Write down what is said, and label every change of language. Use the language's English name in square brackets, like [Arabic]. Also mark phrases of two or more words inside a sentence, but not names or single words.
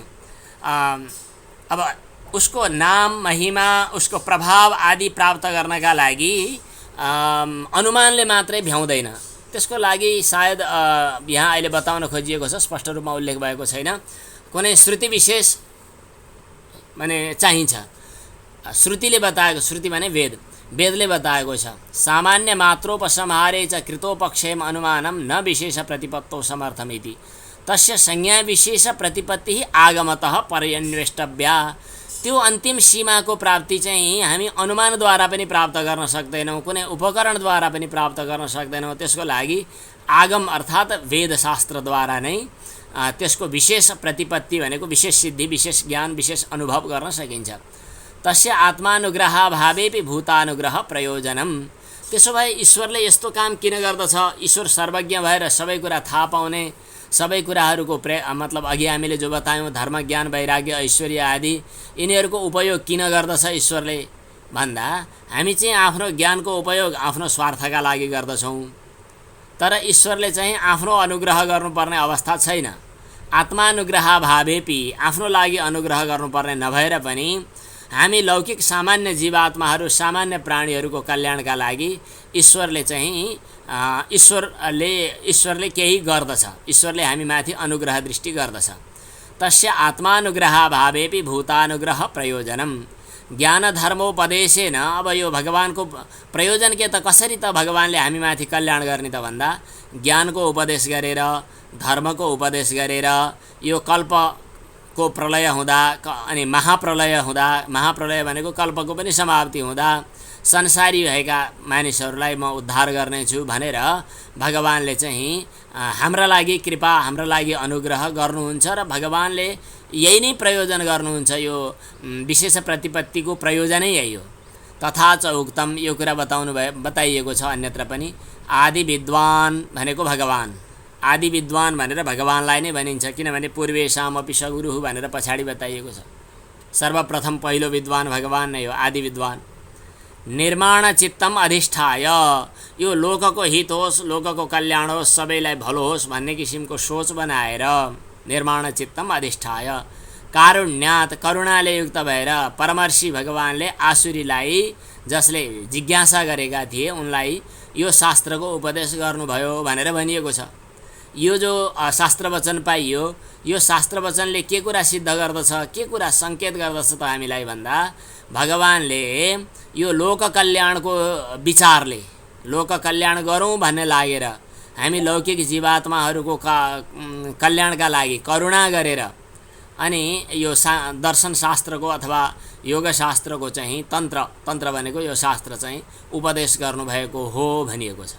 [Nepali] अब उसको नाम महिमा उसको प्रभाव आदि प्राप्त गर्नका लागि अनुमानले मात्रै भ्याउँदैन। त्यसको लागि सायद यहाँ अहिले बताउन खोजिएको छ, स्पष्ट रूपमा उल्लेख भएको छैन। कुनै श्रुति विशेष माने चाहिन्छ। श्रुतिले बताएको, श्रुति माने वेद, वेदले बताएको छ [Sanskrit] सामान्य मात्रोपसंहारे च कृतोपक्षेम अनुमानम न विशेष प्रतिपत्तौ समर्थमिति तस्य संज्ञा विशेष प्रतिपत्ति आगमतः पर्यन्वेष्टव्या। [Nepali] त्यो अन्तिम सीमाको प्राप्ति चाहिँ हामी अनुमानद्वारा पनि प्राप्त गर्न सक्दैनौँ, कुनै उपकरणद्वारा पनि प्राप्त गर्न सक्दैनौँ। त्यसको लागि आगम अर्थात् वेदशास्त्रद्वारा नै त्यसको विशेष प्रतिपत्ति भनेको विशेष सिद्धि, विशेष ज्ञान, विशेष अनुभव गर्न सकिन्छ। [Sanskrit] तस्य आत्मानुग्रहाभावेपि भूतानुग्रह प्रयोजनम। [Nepali] त्यसो भए ईश्वरले यस्तो काम किन गर्दछ? ईश्वर सर्वज्ञ भएर सबै कुरा थाहा पाउने, सबै कुराहरूको मतलब अघि हामीले जो बतायौँ धर्म, ज्ञान, वैराग्य, ऐश्वर्य आदि, यिनीहरूको उपयोग किन गर्दछ ईश्वरले भन्दा हामी चाहिँ आफ्नो ज्ञानको उपयोग आफ्नो स्वार्थका लागि गर्दछौँ। तर ईश्वरले चाहिँ आफ्नो अनुग्रह गर्नुपर्ने अवस्था छैन। आत्मानुग्रहाभावेपि आफ्नो लागि अनुग्रह गर्नुपर्ने नभएर पनि हामी लौकिक सामान्य जीवात्माहरू, सामान्य प्राणीहरूको कल्याणका लागि ईश्वरले चाहिँ ईश्वरले केही गर्दछ। ईश्वरले हामीमाथि अनुग्रह दृष्टि गर्दछ। [Sanskrit] तस्य आत्मानुग्रहाभावेपि भूतानुग्रह प्रयोजनम। ज्ञान धर्मोपदेशेन। [Nepali] अब यो भगवानको प्रयोजन के त कसरी त भगवानले हामीमाथि कल्याण गर्ने त भन्दा ज्ञानको उपदेश गरेर, धर्मको उपदेश गरेर, यो कल्पको प्रलय हुँदा अनि महाप्रलय हुँदा, महाप्रलय भनेको कल्पको पनि समाप्ति हुँदा संसारी भएका मानिसहरूलाई म उद्धार गर्नेछु भनेर भगवानले चाहिँ हाम्रा लागि कृपा, हाम्रा लागि अनुग्रह गर्नुहुन्छ र भगवानले यही नै प्रयोजन गर्नुहुन्छ। यो विशेष प्रतिपत्तिको प्रयोजनै यही हो। [Sanskrit] तथा च उक्तम, [Nepali] यो कुरा बताइएको छ अन्यत्र पनि। आदि विद्वान भनेको भगवान, आदि विद्वान भनेर भगवानलाई नै भनिन्छ, किनभने [Sanskrit] पूर्वेशामपि सगुरुः [Nepali] भनेर पछाडि बताइएको छ। सर्वप्रथम पहिलो विद्वान भगवान नै हो, आदि विद्वान। [Sanskrit] निर्माण चित्तम अधिष्ठाय। [Nepali] यो लोकको हित होस्, लोकको कल्याण होस्, सबैलाई भलो होस् भन्ने किसिमको सोच बनाएर [Sanskrit] निर्माण चित्तम अधिष्ठाय। [Nepali] कारुण्यात, करुणाले युक्त भएर परमर्षि भगवानले आसुरीलाई, जसले जिज्ञासा गरेका थिए उनलाई यो शास्त्रको उपदेश गर्नुभयो भनेर भनिएको छ। यो जो शास्त्र वचन पाइयो, यो शास्त्र वचनले के कुरा सिद्ध गर्दछ, के कुरा सङ्केत गर्दछ त हामीलाई भन्दा भगवानले यो लोक कल्याणको विचारले, लोक कल्याण गरौँ भन्ने लागेर हामी लौकिक जीवात्माहरूको कल्याणका लागि करुणा गरेर अनि यो दर्शन शास्त्रको अथवा योग शास्त्रको चाहिँ तन्त्र भनेको यो शास्त्र चाहिँ उपदेश गर्नुभएको हो भनिएको छ।